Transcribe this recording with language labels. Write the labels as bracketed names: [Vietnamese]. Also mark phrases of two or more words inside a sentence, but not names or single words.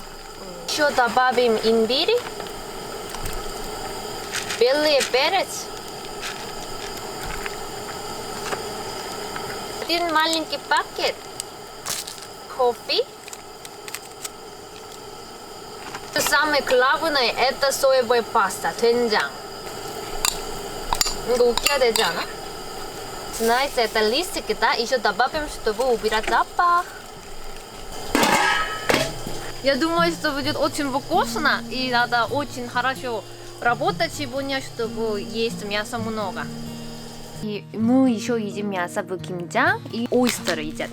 [Russian] Еще добавим имбирь. Белый перец. Один маленький пакет кофе. Самое главное это соевая паста, [Korean] 된장. 이거 웃겨야 되지 않아? [Russian] Знаете, это листики, да? Еще добавим, чтобы убирать запах. Я думаю, что будет очень вкусно и надо очень хорошо работать сегодня, чтобы есть мяса много. И мы еще едим мясо в 김장 и ойстеры едят.